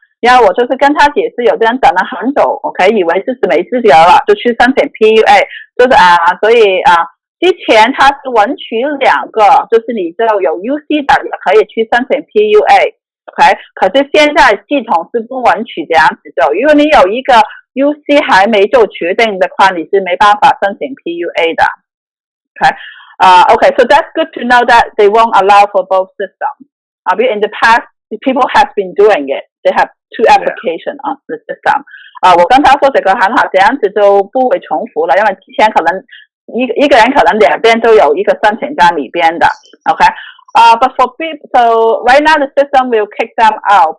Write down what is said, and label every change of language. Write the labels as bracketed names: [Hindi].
[Chinese] 然后我就是跟他解释，有的人等了很久 ，OK， 以为是没资格了，就去申请 PUA， 就是所以之前他是允许2个，就是你就有 UC 的也可以去申请 PUA。OK， 可是现在系统是不允许这样子做，如果你有一个 UC 还没做决定的话，你是没办法申请 PUA 的。 [English] Okay, so that's good to know that they won't allow for both systems. In the past, people have been doing it. They have 2 applications on the system. [Chinese] 我跟他说这个很好，这样子就不会重复了，因为之前可能一个人可能两边都有一个申请在里边的 ，OK。 [English] But for people, so right now the system will kick them out.